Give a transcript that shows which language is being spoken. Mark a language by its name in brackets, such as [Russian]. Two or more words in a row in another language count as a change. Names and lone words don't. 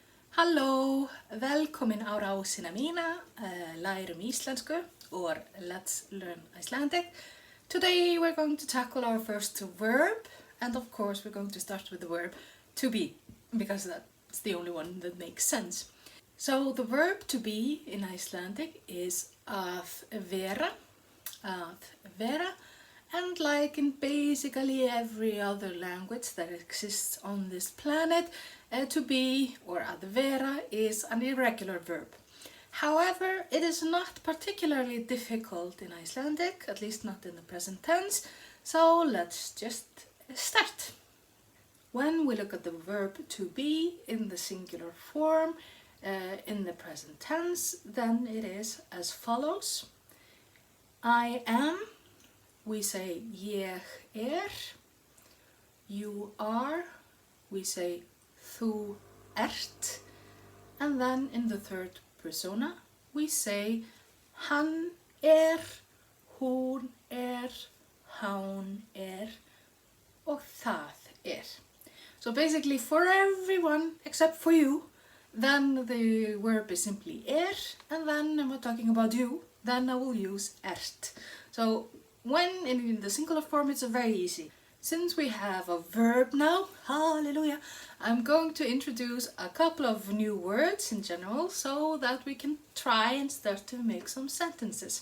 [Icelandic] Halló, velkomin á rásina mína, lærum íslensku, [English] or let's learn Icelandic. Today we're going to tackle our first verb, and of course we're going to start with the verb to be, because that's the only one that makes sense. So the verb to be in Icelandic is [Icelandic] að vera, [English] and like in basically every other language that exists on this planet, to be, or [Icelandic] að vera, [English] is an irregular verb. However, it is not particularly difficult in Icelandic, at least not in the present tense, so let's just start. When we look at the verb to be in the singular form, in the present tense, then it is as follows. I am, we say ég you are, we say [Icelandic] þú ert, [English] and then in the third persona we say [Icelandic] hann hún hán og það [English] So basically for everyone except for you, then the verb is simply and then when we're talking about you, then I will use ert. So when in the singular form it's very easy. Since we have a verb now, hallelujah, I'm going to introduce a couple of new words in general so that we can try and start to make some sentences.